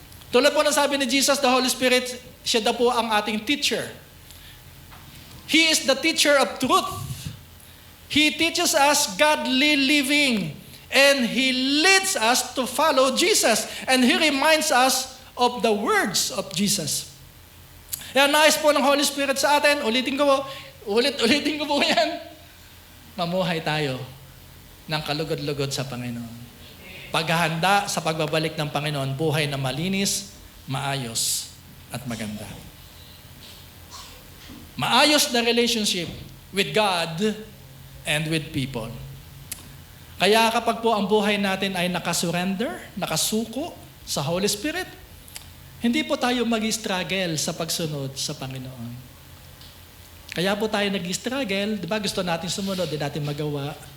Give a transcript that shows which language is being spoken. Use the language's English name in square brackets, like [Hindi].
[Filipino] Tulad po ng sabi ni Jesus, the Holy Spirit, siya daw po ang ating teacher. [English] He is the teacher of truth. He teaches us godly living. And He leads us to follow Jesus. And He reminds us of the words of Jesus. [Filipino] Yan, nais po ng Holy Spirit sa atin. Ulitin ko po yan. Mamuhay tayo ng kalugod-lugod sa Panginoon. Paghahanda sa pagbabalik ng Panginoon, buhay na malinis, maayos, at maganda. Maayos na [English] relationship with God and with people. [Filipino] Kaya kapag po ang buhay natin ay nakasurrender, nakasuko sa Holy Spirit, hindi po tayo mag-struggle sa pagsunod sa Panginoon. Kaya po tayo nag-struggle, di ba gusto natin sumunod, di natin magawa.